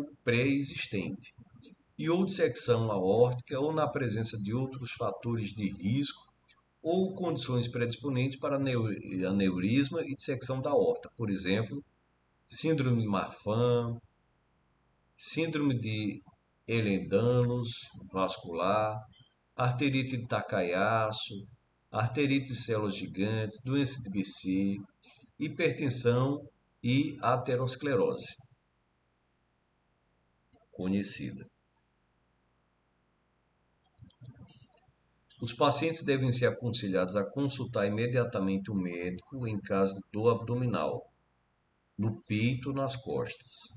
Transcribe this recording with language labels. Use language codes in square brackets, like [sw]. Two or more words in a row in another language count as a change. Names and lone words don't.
[pt] pré-existente, e ou dissecção aórtica, ou na presença de outros fatores de risco ou condições predisponentes para aneurisma e dissecção da aorta, por exemplo, síndrome de Marfan, síndrome de Ehlers-Danlos vascular, arterite de Takayasu, arterite de células gigantes, doença de BC, hipertensão e aterosclerose conhecida. Os pacientes devem ser aconselhados a consultar imediatamente o médico em caso de dor abdominal, no peito ou nas costas.